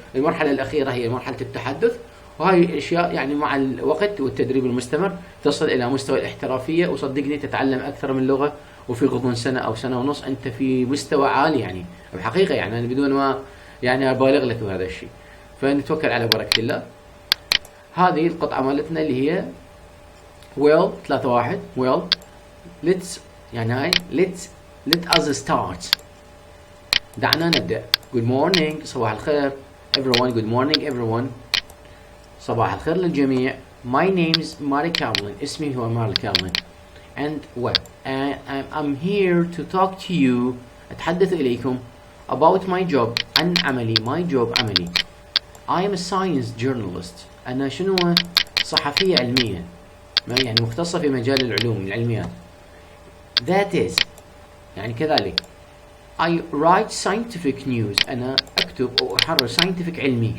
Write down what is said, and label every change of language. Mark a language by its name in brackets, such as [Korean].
[Arabic] المرحلة الأخيرة هي مرحلة التحدث، وهاي الأشياء يعني مع الوقت والتدريب المستمر تصل إلى مستوى الاحترافية، وصدقني تتعلم أكثر من لغة، وفي غضون سنة أو سنة ونص أنت في مستوى عالي، يعني بحقيقة يعني أنا بدون ما يعني أبالغ لك بهذا الشيء. فنتوكل على بركة الله. هذه القطعة مالتنا اللي هي well 3-1 well let's، يعني هاي [English] let us start، [Arabic] دعنا نبدأ. [English] good morning، [Arabic] صباح الخير. [English] everyone، good morning everyone، [Arabic] صباح الخير للجميع. [English] my name is Mari Kaplan، [Arabic] اسمي هو ماري كابلن. [English] and what I'm here to talk to you، [Arabic] أتحدث إليكم [English] about my job، [Arabic] عن عملي. [English] my job، عملي. I am a science journalist، [Arabic] أنا شنو؟ صحفية علمية، يعني مختصة في مجال العلوم العلميات. [English] that is، [Arabic] يعني كذلك. [English] I write scientific news، [Arabic] أنا أكتب أو أحرر [English] scientific علمي.